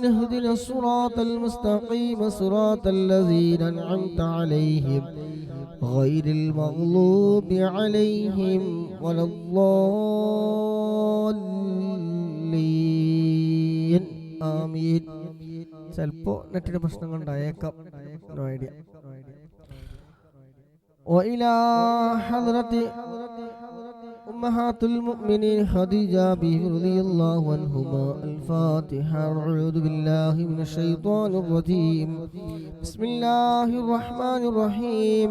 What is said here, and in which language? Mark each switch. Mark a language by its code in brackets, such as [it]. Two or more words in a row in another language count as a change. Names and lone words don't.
[ar] اهدنا الصراط المستقيم صراط الذين أنعمت عليهم غير المغلوب عليهم ولا الضالين آمين. [ml] ചിലപ്പോൾ നെറ്റിന്റെ പ്രശ്നം കൊണ്ടായേക്കാം. [en] No idea. [ar] وإلى حضرة أمهات المؤمنين خديجة بنت رضي الله عنهما. الفاتحة. أعوذ بالله من الشيطان الرجيم. بسم الله الرحمن الرحيم.